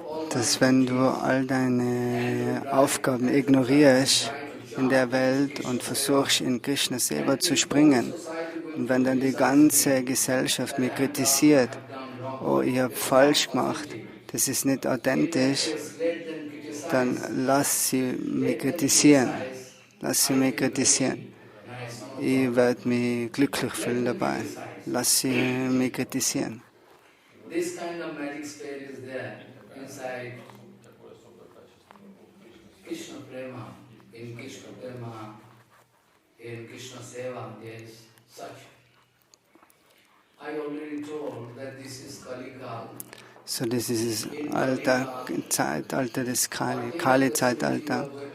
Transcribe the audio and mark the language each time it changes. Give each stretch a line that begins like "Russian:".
German: dass wenn du all deine Aufgaben ignorierst in der Welt und versuchst in Krishna Seva zu springen, und wenn dann die ganze Gesellschaft mich kritisiert, oh, ich habe falsch gemacht, das ist nicht authentisch, dann lass sie mich kritisieren. Lass sie mich kritisieren. Ich werde mich glücklich fühlen dabei. Lass sie mich kritisieren.
English: This kind of magic spell is there inside Krishna Prema, in Krishna Prema, in Krishna Seva, there is such. I already told that this is Kalika.
German: So, das ist das Zeitalter des Kali-Zeitalter.